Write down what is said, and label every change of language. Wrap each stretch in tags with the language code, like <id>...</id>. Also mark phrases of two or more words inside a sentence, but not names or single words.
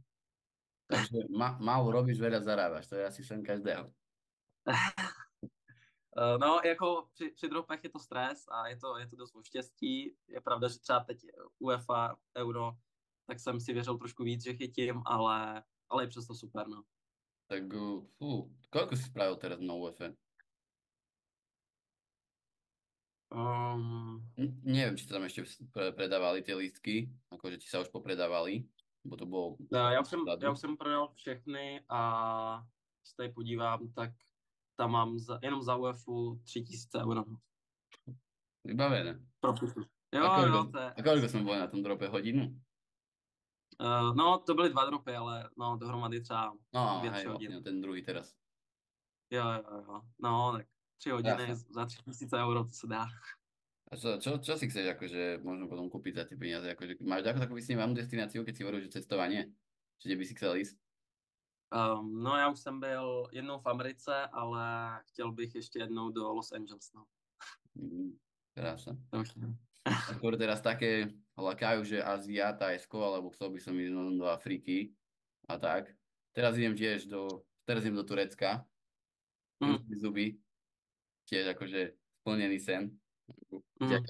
<sk>Takže málo robíš, veľa zarábaš, to je asi sen každého.</sk> <cs>no, jako při dropech je to stres a je to dost o štěstí. Je pravda, že třeba teď UEFA, Euro, tak jsem si věřil trošku víc, že chytím, ale je přesto super, no.</cs> <sk>Tak koľko si spravil teraz na UEFE? Um, Neviem, či sa tam ešte predávali tie lístky, akože či sa už popredávali, bo to bolo</sk> <cs>no, já</cs> <sk>vzadu.</sk> <cs>už jsem prodal všechny a když se tady podívám, tak tam mám jenom za UEFu 3 000 euro.</cs> <sk>Vybavené.</sk> <cs>Profitu.</cs> <sk>A</sk> <cs>Jo,</cs> <sk>koľko,</sk> <cs>jo, to je</cs> <sk>a koľko sme boli na tom drope hodinu?</sk> <cs>no, to byly 2 dropy, ale no, dohromady třeba</cs> <sk>No,</sk> <cs>dvě,</cs> <sk>hej,</sk> <cs>tři hodiny.</cs> <sk>vlastne ten druhý teraz.</sk> <cs>Jo, jo, jo. No, tak 3 hodiny</cs> <sk>Krása.</sk> <cs>za 3 000 euro, to se dá.</cs> <sk>A čo si chceš akože možno potom kúpiť za tie peniaze? Akože, máš takú vysnívanú destináciu, keď si hovoríš, že cestovanie? Či kde by si chcel ísť?</sk> <cs>No, já už jsem byl jednou v Americe, ale chtěl bych ještě jednou do Los Angeles, no.</cs> <sk>Krása. To už ne. Skôr teraz také lakajú, že Ázia, Tajsko, alebo chcel by som ísť do Afriky a tak. Teraz idem do Turecka, Mhm, umyť zuby, tiež akože splnený sen, mhm,</sk>